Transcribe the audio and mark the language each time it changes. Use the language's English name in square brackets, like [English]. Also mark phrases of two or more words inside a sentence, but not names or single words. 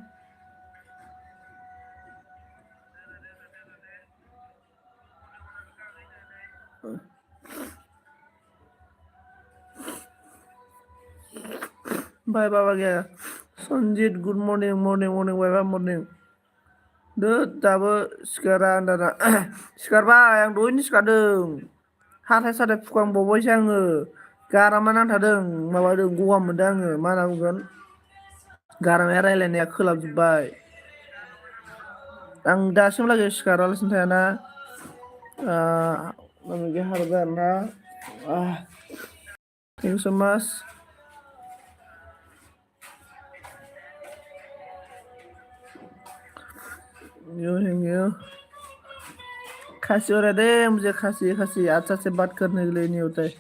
[Hindi] Bye Baba gaya. [English] Sanjit, good morning, bye bye morning. [Bodo] Daबो सिखारा दाना सिखारबाय आं दहायनो सिखारदों हाथाय साथाय फुखांबावबायसो आङो गारामा नांथादों माबादों गगा मोनदों आङो मा होनना बुंगोन गारामाया रायलायनाया खोलाबजोब्बाय आं दासिमहालागै सिखारालासिनो थायाना नामिका हारबाय आरोना [English] thank you so much thank you [Hindi] खासी हो रहा है मुझे खासी अच्छा से बात करने के लिए नहीं होता है